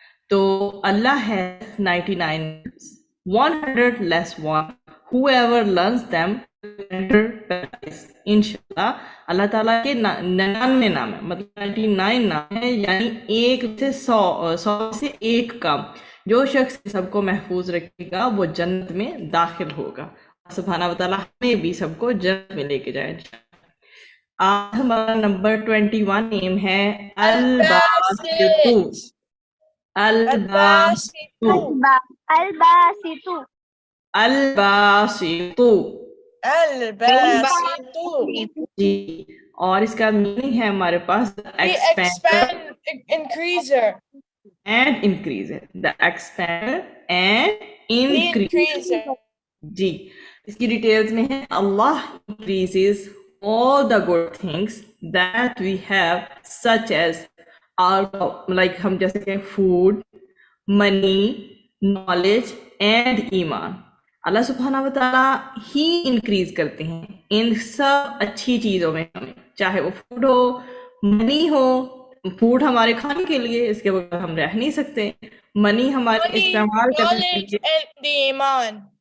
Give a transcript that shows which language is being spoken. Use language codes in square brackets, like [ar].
[ur] تو اللہ ہے [en] 99 100 less 1 whoever learns them will enter paradise. [ur] انشاءاللہ اللہ تعالیٰ کے 99 نام ہے, مطلب 99 نام ہے, یعنی ایک سے 100 سے ایک کام. جو شخص سب کو محفوظ رکھے گا وہ جنت میں داخل ہوگا. سبحانہ وتعالیٰ ہمیں بھی سب کو جنت میں لے کے جائے. آج ہمارا نمبر 21 نیم ہے الباسطو. [ar] الباسطو الباسطو الباسطو الباسط. [ur] جی, اور اس کا میننگ ہے ہمارے پاس [en] The expander increaser. And increaser. The expander and The increaser. increaser. [ur] جی, اس کی ڈیٹیلز میں ہے [en] اللہ increases all the good things that we have such as our like [ur] ہم جیسے کہ [en] food, money, knowledge and ایمان. [ur] اللہ سبحانہ و تعالیٰ ہی انکریز کرتے ہیں ان سب اچھی چیزوں میں ہمیں, چاہے وہ فوڈ ہو, منی ہو. فوڈ ہمارے کھانے کے لیے, اس کے بغیر ہم رہ نہیں سکتے. منی ہمارے [en] Money, [ur] استعمال کرنے کے [en] knowledge, [ur] لیے. [en] and the iman.